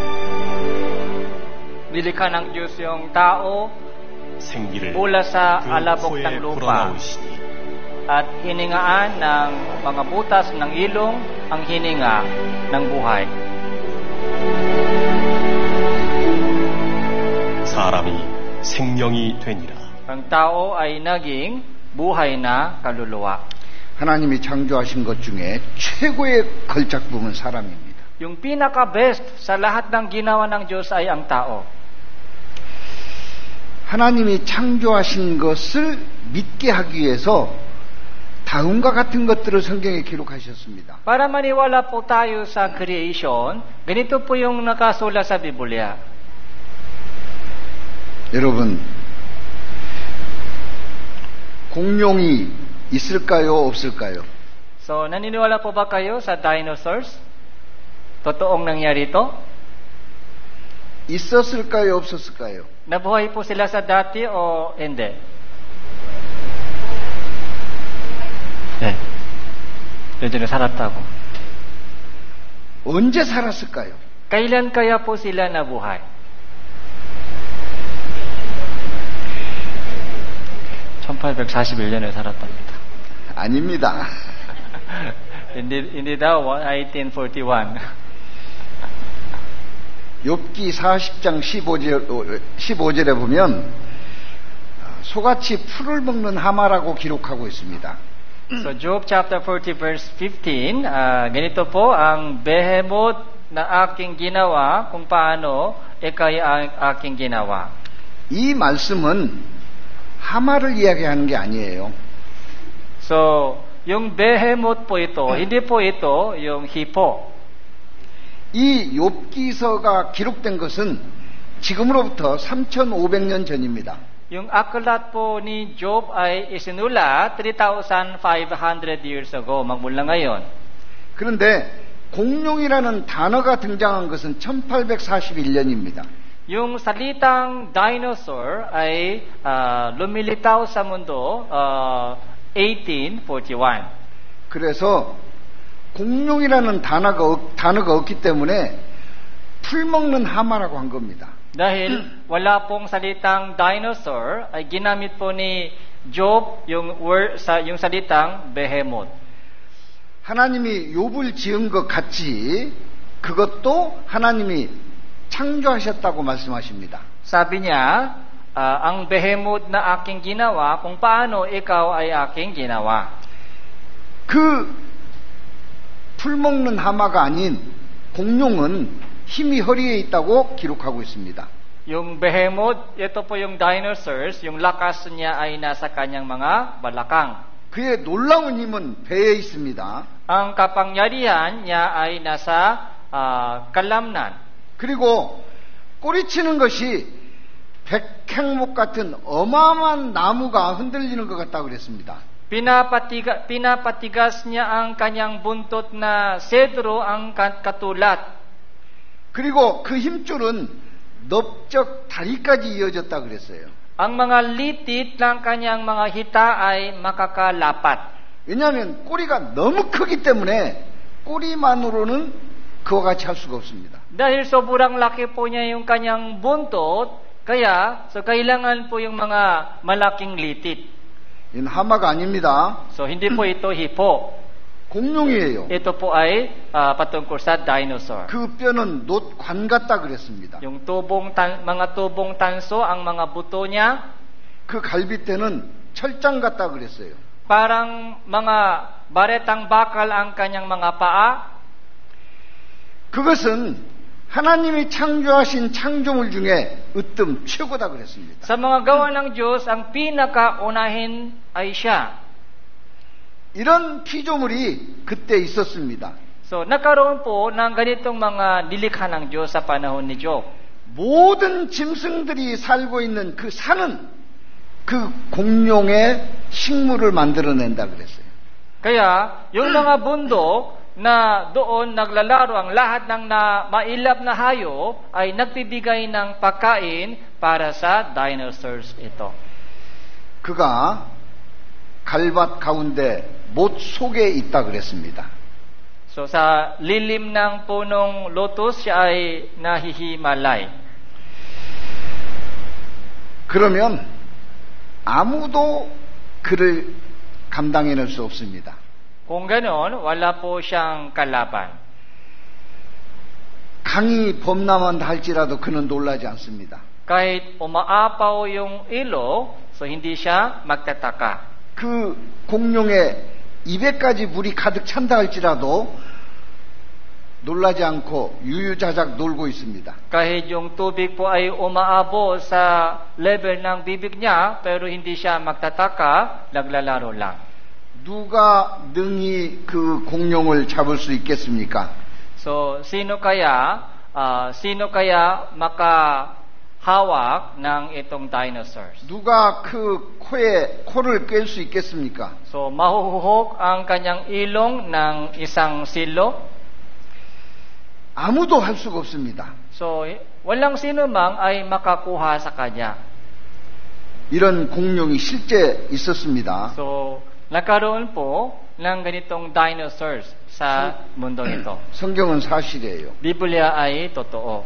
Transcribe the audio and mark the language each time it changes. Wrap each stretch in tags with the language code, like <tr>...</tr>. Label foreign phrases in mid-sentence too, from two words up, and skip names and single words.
<tl>Nilikha ng Diyos yung tao</tl> <ko>생기를</ko> <tl>mula sa</tl> <ko>그</ko> <tl>alabok</tl> <ko>코에</ko> <tl>ng lupa</tl> <ko>불어넣으시니</ko> <tl>at hiningaan ng mga butas ng ilong ang hininga ng buhay.</tl> <ko>사람이 생명이 되니라.</ko> <tl>Ang tao ay naging buhay na kaluluwa.</tl> <ko>하나님이 창조하신 것 중에 최고의 걸작품은 사람입니다.</ko> <tl>Yung pinaka-best sa lahat ng ginawa ng Diyos ay ang tao.</tl> <ko>하나님이 창조하신 것을 믿게 하기 위해서 다음과 같은 것들을 성경에 기록하셨습니다.</ko> <tl>Para maniwala po tayo sa creation, ganito po yung nakasulat sa Biblia.</tl> <ko>여러분, 공룡이 있을까요? 없을까요?</ko> <tl>So, naniniwala po ba kayo sa dinosaurs? Totoong nangyari ito?</tl> <ko>있었을까요? 없었을까요?</ko> <tl>Nabuhay po sila sa dati o hindi?</tl> <ko>네. 예전에 살았다고. 언제 살았을까요?</ko> <tl>Kailan kaya po sila nabuhay?</tl> <ko>(1841년에) 살았답니다. 아닙니다.</ko> <tl>hindi daw 1841.</tl> <ko>욥기 40장 15절에 보면 소같이 풀을 먹는 하마라고 기록하고 있습니다.</ko> <tl>So Job</tl> <en>chapter 40 verse 15,</en> <tl>ganito po ang behemoth na aking ginawa kung paano ikay ang aking ginawa.</tl> <ko>이 말씀은 하마를 이야기하는 게 아니에요.</ko> <tl>So, yung behemoth po ito, hindi po ito yung hippo.</tl> <ko>이 욥기서가 기록된 것은 지금으로부터 3,500년 전입니다.</ko> <tl>Yung aklat po ni Job ay isinulat</tl> <en>3,500 years ago,</en> <tl>magmula ngayon.</tl> <ko>그런데 공룡이라는 단어가 등장한 것은 1841년입니다.</ko> <tl>Yung salitang dinosaur ay lumilitaw sa mundo 1841.</tl> <ko>그래서 공룡이라는 단어가 없기 때문에 풀 먹는 하마라고 한 겁니다.</ko> <tl>Dahil wala pong salitang dinosaur, ay ginamit po ni Job yung salitang behemoth.</tl> <ko>하나님이 욥을 지은 것 같이 그것도 하나님이 창조하셨다고 말씀하십니다.</ko> <tl>Sabi niya, ang behemoth na aking ginawa, kung paano ikaw ay aking ginawa.</tl> <ko>그 풀먹는 하마가 아닌 공룡은 힘이 허리에 있다고 기록하고 있습니다.</ko> <tl>Yung behemoth, ito po yung dinosaurs, yung lakas niya ay nasa kanyang mga balakang.</tl> <ko>그의 놀라운 힘은 배에 있습니다.</ko> <tl>Ang kapangyarihan niya ay nasa kalamnan.</tl> <ko>그리고 꼬리치는 것이 백향목 같은 어마어마한 나무가 흔들리는 것 같다고 그랬습니다.</ko> <tl>Pinapatigas niya ang kanyang buntot na sedro ang katulad.</tl> <ko>그리고 그 힘줄은 넓적 다리까지 이어졌다 그랬어요.</ko> <tl>Ang mga litit ng kanyang mga hita ay makakalapat.</tl> <ko>왜냐하면 꼬리가 너무 크기 때문에 꼬리만으로는 그와 같이 할 수가 없습니다.</ko> <tl>Dahil sobrang laki po niya yung kanyang buntot, kaya kailangan po yung mga malaking litit.</tl> <ko>이는 하마가 아닙니다.</ko> <tl>So hindi po ito hipo.</tl> <ko>공룡이에요.</ko> <tl>Ito po ay patungkol sa dinosaur.</tl> <ko>그 뼈는 놋관 같다 그랬습니다.</ko> <tl>Yung mga tubong tanso, ang mga buto niya,</tl> <ko>그 갈비뼈는 철장 같다 그랬어요.</ko> <tl>parang mga baretang bakal ang kanyang mga paa.</tl> <ko>그것은 하나님이 창조하신 창조물 중에 으뜸 최고다 그랬습니다.</ko> <tl>Sa mga gawa ng Diyos, ang pinakaunahin ay siya.</tl> <ko>이런 피조물이 그때 있었습니다.</ko> <tl>So, nagkaroon po ng ganitong mga nilikha ng Diyos sa panahon ni Job.</tl> <ko>모든 짐승들이 살고 있는 그 산은 그 공룡의 식물을 만들어낸다 그랬어요.</ko> <tl>Kaya, yung mga bundok na doon naglalaro ang lahat ng mailap na hayop ay nagbibigay ng pagkain para sa dinosaurs ito.</tl> <ko>그가 갈밭 가운데 못 속에 있다 그랬습니다.</ko> <tl>So sa lilim ng punong lotus siya ay nahihimalay.</tl> <ko>그러면 아무도 그를 감당해낼 수 없습니다.</ko> <tl>Kung ganon, wala po siyang kalaban.</tl> <ko>강이 범람한다 할지라도 그는 놀라지 않습니다.</ko> <tl>Kahit umaapaw yung ilog, so hindi siya magtataka.</tl> <ko>그 공룡의 입에까지 물이 가득 찬다 할지라도 놀라지 않고 유유자작 놀고 있습니다.</ko> <tl>Kahit yung tubig po ay umaabo sa level ng bibig niya, pero hindi siya magtataka, naglalaro lang.</tl> <ko>누가 능히 그 공룡을 잡을 수 있겠습니까?</ko> <tl>So, sino kaya makahawak ng itong dinosaurs?</tl> <ko>누가 그 코를 꿰 수 있겠습니까?</ko> <tl>So, mahuhukok ang kanyang ilong ng isang silo?</tl> <ko>아무도 할 수가 없습니다.</ko> <tl>So, walang sino mang ay makakuha sa kanya.</tl> <ko>이런 공룡이 실제 있었습니다.</ko> <tl>So, nagkaroon po ng ganitong dinosaurs sa mundong ito.</tl> <ko>성경은 사실이에요.</ko> <tl>Biblia ay totoo.</tl>